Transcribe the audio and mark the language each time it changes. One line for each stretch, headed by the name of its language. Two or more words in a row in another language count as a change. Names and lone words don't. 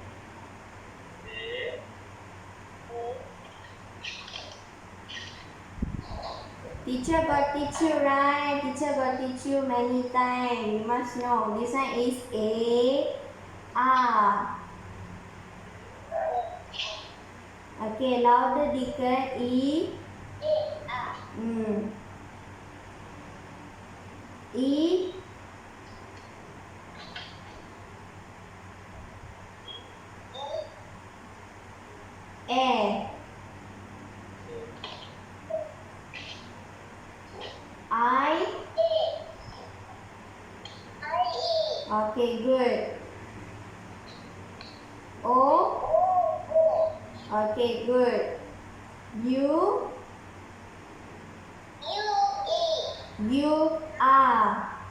English: Teacher got teach you, right? Teacher got teach you many times. You must know. This one is A. R. Okay, louder, Deacon. E. E. A. I. Okay, good. O. Okay, good. U. U R.